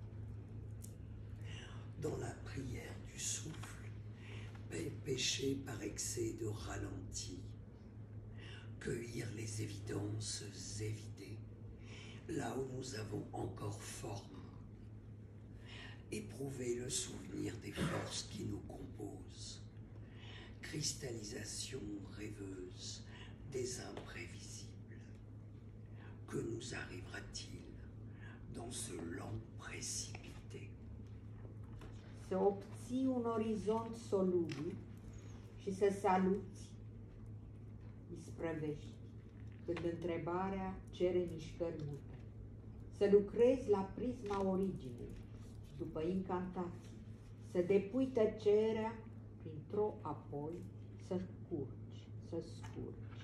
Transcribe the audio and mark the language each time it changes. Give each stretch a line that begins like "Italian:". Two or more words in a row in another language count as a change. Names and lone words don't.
French: Dans la prière du souffle, péché par excès de ralenti, cueillir les évidences évidées, là où nous avons encore forme, éprouver le souvenir des forces qui nous composent, cristallisation rêveuse des imprévisibles. Que nous arrivera-t-il dans ce lent précipité?
Romanian: Să obții un orizont solubil și să saluți, isprăvești, când întrebarea cere mișcări mute. Să lucrezi la prisma originei și după incantații, să depui tăcerea printr-o apoi, să scurgi, să scurgi.